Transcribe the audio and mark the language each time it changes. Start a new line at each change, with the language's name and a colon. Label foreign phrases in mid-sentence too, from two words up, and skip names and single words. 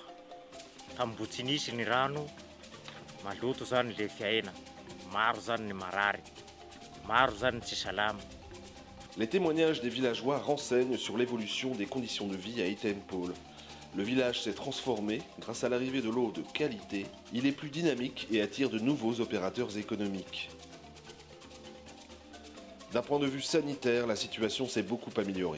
Malagasy: Tamin'ny tsy nisy ny rano, maloto zany le fiaina. Maro zany ny marary, maro zany tsy salama.
French: Les témoignages des villageois renseignent sur l'évolution des conditions de vie à Iten-Pole. Le village s'est transformé grâce à l'arrivée de l'eau de qualité. Il est plus dynamique et attire de nouveaux opérateurs économiques. D'un point de vue sanitaire, la situation s'est beaucoup améliorée.